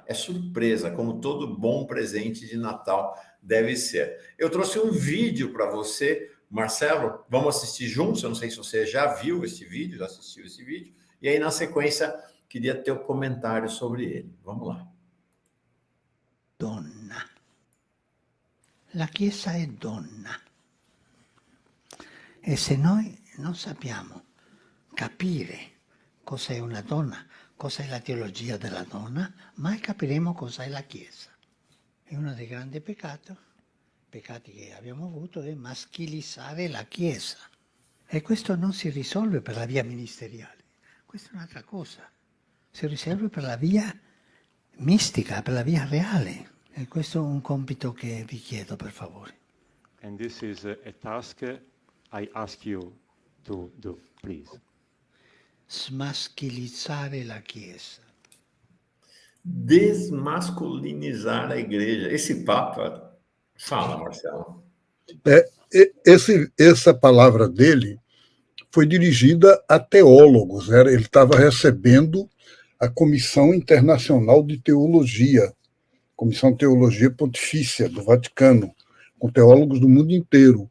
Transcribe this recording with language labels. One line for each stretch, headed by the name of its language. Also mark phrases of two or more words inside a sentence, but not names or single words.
Portuguese: É surpresa, como todo bom presente de Natal deve ser. Eu trouxe um vídeo para você, Marcelo. Vamos assistir juntos. Eu não sei se você já viu esse vídeo, já assistiu esse vídeo. E aí, na sequência, queria ter um comentário sobre ele. Vamos lá.
Italian: Donna. La Chiesa è donna. E se noi non sappiamo capire cos'è una donna, cos'è la teologia della donna, mai capiremo cos'è la Chiesa. E uno dei grandi peccati che abbiamo avuto è maschilizzare la Chiesa. E questo non si risolve per la via ministeriale, questa è un'altra cosa. Si risolve per la via mistica, per la via reale. E questo è un compito che vi chiedo, per favore.
English: And this is a task I ask you to do, please.
Italian: Smaschilizzare la Chiesa.
Portuguese: Desmasculinizar a igreja. Esse Papa. Fala, Marcelo. Essa palavra dele foi dirigida a teólogos. Ele estava recebendo a Comissão Internacional de Teologia, Comissão de Teologia Pontifícia do Vaticano, com teólogos do mundo inteiro.